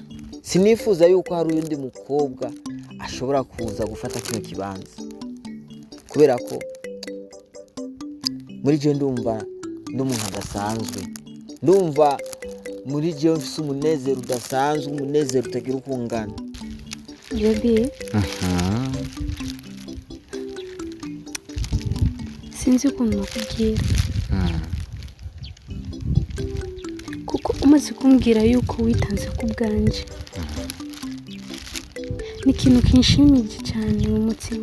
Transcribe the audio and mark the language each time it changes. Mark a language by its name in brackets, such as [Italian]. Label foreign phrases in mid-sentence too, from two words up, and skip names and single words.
[Rundi] Sinifuza yuko hari undi mukobwa ashobora kuza gufata kino kibanza kubera ko muri je ndumva n'umuntu adasanzwe. Ndumva muri je mfise umunezero udasanzwe, umunezero utagira ukungana. Baby. Sinzi ukuntu nakubwira. Kuko umaze kumbwira yuko witanze ku bwanje. Ni ikintu kinshimije cyane mu mutima.